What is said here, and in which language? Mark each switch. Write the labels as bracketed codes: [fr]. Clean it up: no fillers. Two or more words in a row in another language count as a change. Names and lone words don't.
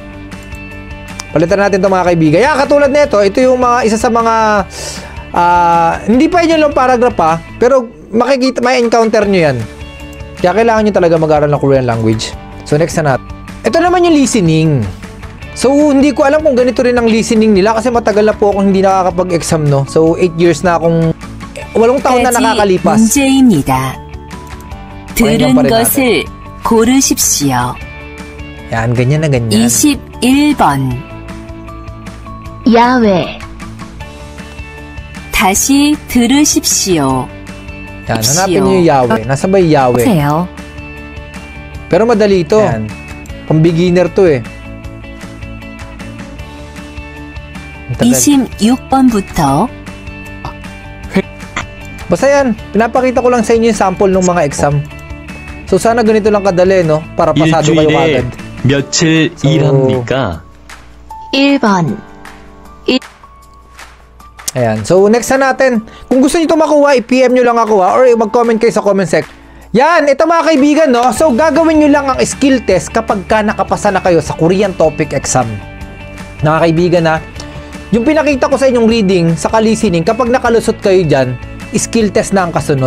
[tl] Palitan natin ito mga kaibigan. Yeah, katulad nito, ito yung mga isa sa mga hindi pa yun lang paragraph ha, pero makikita, may encounter nyo yan. Kaya kailangan nyo talaga mag-aral ng [en] Korean language. [tl] So next na natin. Ito naman yung listening. So hindi ko alam kung ganito rin ang listening nila kasi matagal na po akong hindi nakakapag-exam, no. So 8 years na akong 8 taon na nakakalipas. [ko] 문제입니다. 들은 것을 고르십시오. [tl] Yan, ganyan na ganyan. [ko] 21번. 야외, 다시 들으십시오. [tl] Yan, hanapin nyo yung Yahweh. Nasa ba yung Yahweh? [ko] 보세요. [tl] Pero madali ito. Yan. [en] Pang beginner [tl] to eh. Ang tagal. 26번부터 Basta yan, pinapakita ko lang sa inyo yung sample ng mga exam. So sana ganito lang kadali, no? Para pasado kayo [ko] 일주일에 [tl] agad. [ko] 며칠 일합니까? 1번, [tl] Ayan. So next na natin. Kung gusto niyo ito makuha, i-PM nyo lang ako ha, or mag-comment kayo sa [en] comment section. [tl] Yan, ito mga kaibigan, no? So gagawin nyo lang ang [en] skill test [tl] kapag ka nakapasa na kayo sa [en] Korean topic exam. [tl] Mga kaibigan ha, yung pinakita ko sa inyong reading, sa listening, kapag nakalusot kayo dyan, [en] skill test [tl] na ang kasunod.